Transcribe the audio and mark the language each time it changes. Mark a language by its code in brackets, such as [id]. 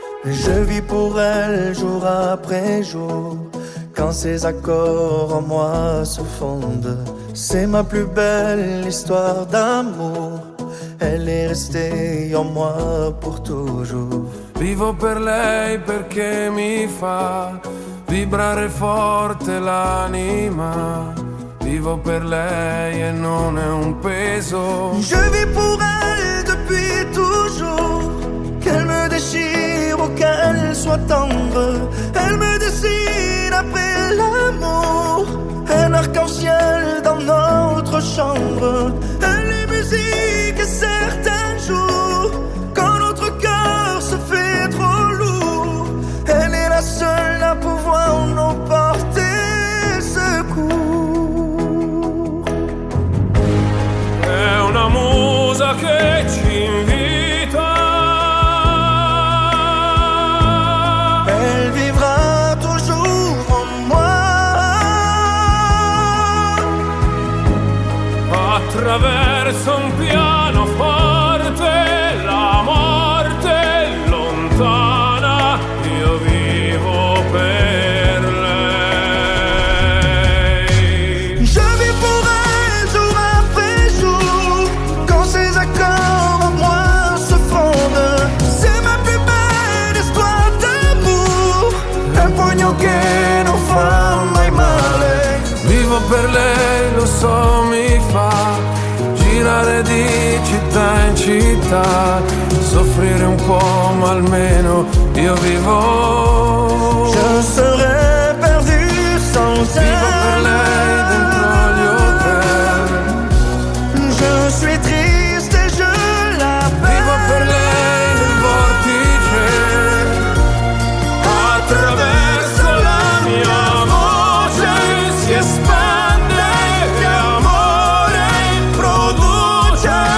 [fr] Je vis pour elle jour après jour. Quand ses accords en moi se fondent, c'est ma plus belle histoire d'amour. Elle est restée en moi pour toujours. [it] Vivo per lei perché mi fa vibrare forte l'anima. Vivo per lei e non è un peso. [fr] Je vis pour elle depuis toujours. Qu'elle me déchire ou qu'elle soit tendre, elle me dessine après l'amour. Un arc-en-ciel dans notre chambre. Elle est musique certains jours. Quand notre cœur se fait trop lourd, elle est la seule à pouvoir nous porter secours. [it] È una musa che ci invita. [fr] Elle vivra toujours en moi. [it] Attraverso un pianoforte la morte è lontana. Io vivo per lei. [fr] Je vis pour elle jour après jour. Quand ses accords en moi se fondent, c'est ma plus belle histoire d'amour. [it] Un pugno che non fa mai male. Vivo per lei, lo so, mi fa girare di città in città, soffrire un po', ma almeno io vivo. [fr] Je serais perdu sans elle. [it] Vivo per lei dentro gli hotel. [fr] Je suis triste et je l'appelle. [it] Vivo per lei nel vortice. Attraverso la mia voce si espande e amore produce.